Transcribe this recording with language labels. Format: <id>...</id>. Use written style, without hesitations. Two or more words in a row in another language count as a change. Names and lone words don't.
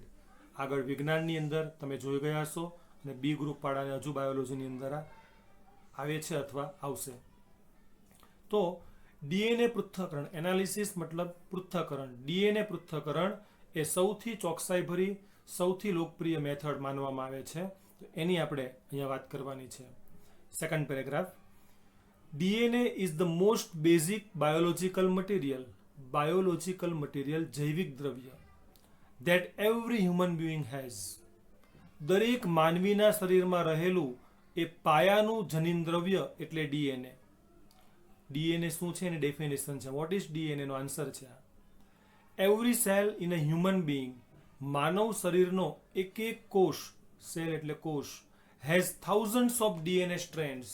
<gu>આગળ વિજ્ઞાનની અંદર તમે જોઈ ગયા હશો, અને બી ગ્રુપ વાળાને હજુ બાયોલોજીની અંદર આવે છે અથવા આવશે. તો ડીએનએ પૃથ્થકરણ, એનાલિસિસ મતલબ પૃથ્થકરણ. ડીએનએ પૃથ્થકરણ એ સૌથી ચોકસાઈ ભરી, સૌથી લોકપ્રિય મેથડ માનવામાં આવે છે. તો એની આપણે અહીંયા વાત કરવાની છે.</gu> <en>second paragraph. DNA is the most basic biological material,</en> <gu>જૈવિક દ્રવ્ય,</gu> <en>that every human being has.</en> <gu>દરેક માનવીના શરીરમાં રહેલું એ પાયાનું જનીન દ્રવ્ય એટલે ડીએનએ. ડીએનએ શું છે એની ડેફિનેશન છે.</gu> <en>What is DNA</en> <gu>નો આન્સર છે</gu> <en>every cell in a human being,</en> <gu>માનવ શરીરનો એક એક કોષ, સેલ એટલે કોષ,</gu> <en>has thousands of DNA strands.</en>